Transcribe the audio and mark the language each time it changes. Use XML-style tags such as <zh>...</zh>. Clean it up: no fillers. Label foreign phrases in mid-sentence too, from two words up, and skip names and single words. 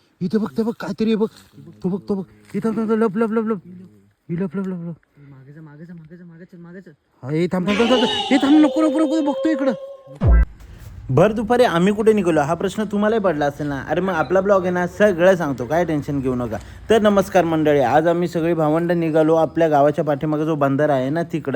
<mr>इथे बघ ते बघ काहीतरी बघ. तो बघ इथं लप लप लप लप ही लप लप लप लप. हे थांब नको बघतो इकडं. भर दुपारी आम्ही कुठे निघालो हा प्रश्न तुम्हालाही पडला असेल ना. अरे मग आपला ब्लॉग आहे ना सगळं सांगतो, काय टेन्शन घेऊ नका. तर नमस्कार मंडळी, आज आम्ही सगळी भावंड निघालो आपल्या गावाच्या पाठीमागे जो बंदर आहे ना तिकडं.</mr>